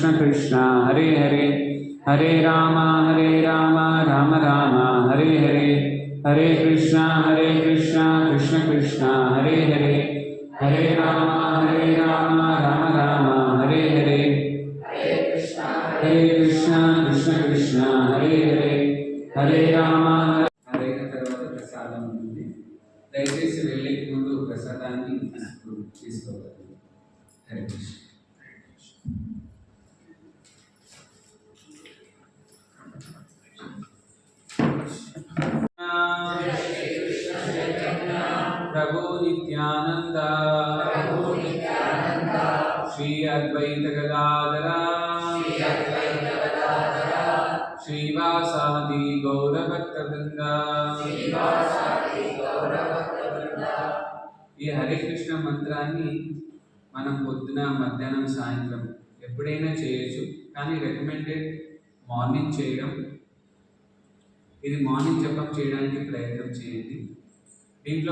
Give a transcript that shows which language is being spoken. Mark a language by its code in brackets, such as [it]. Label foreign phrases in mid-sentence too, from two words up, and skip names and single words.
[sa] कृष्ण हरे हरे हरे राम राम राम हरे हरे हरे कृष्णा कृष्ण कृष्ण हरे हरे हरे राम राम राम हरे हरे हरे कृष्णा कृष्ण कृष्ण हरे हरे हरे राम हरे [te] తర్వాత ప్రసాదం ఉంటుంది దయచేసి వెళ్ళే ముందు ప్రసాదాన్ని తీసుకోవాలి [sa] హరే కృష్ణ प्रभु नित्यानंद श्री अद्वैत गदाधर श्रीवासादि गौरभक्तवृंद [te] ఈ హరే కృష్ణ మంత్రాన్ని మనం పొద్దున మధ్యాహ్నం సాయంత్రం ఎప్పుడైనా చేయొచ్చు కానీ [en] recommended morning [te] చేయడం ఇది మార్నింగ్ జపం చేయడానికి ప్రయత్నం చేయండి దీంట్లో